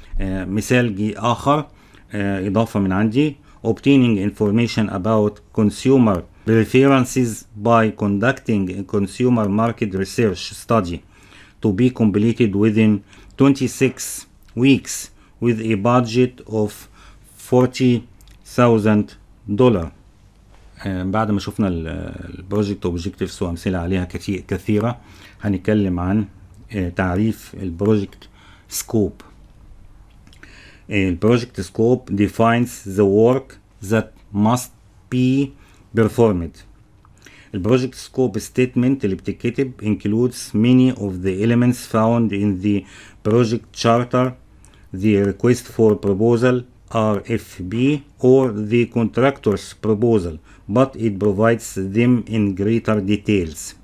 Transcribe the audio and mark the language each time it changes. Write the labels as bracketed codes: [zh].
[ar] مثال آخر إضافة من عندي [en] obtaining information about consumer preferences by conducting a consumer market research study to be completed within 26 weeks with a budget of $40,000. [ar] بعد ما شفنا البروجكت اوبجكتيفز وامثله عليها كثيره، هنتكلم عن تعريف البروجكت سكوب. [en] البروجكت scope defines the work that must be performed. البروجكت scope statement [ar] اللي بتتكتب [en] includes many of the elements found in the project charter, the request for proposal RFP, or the contractor's proposal, but it provides them in greater details.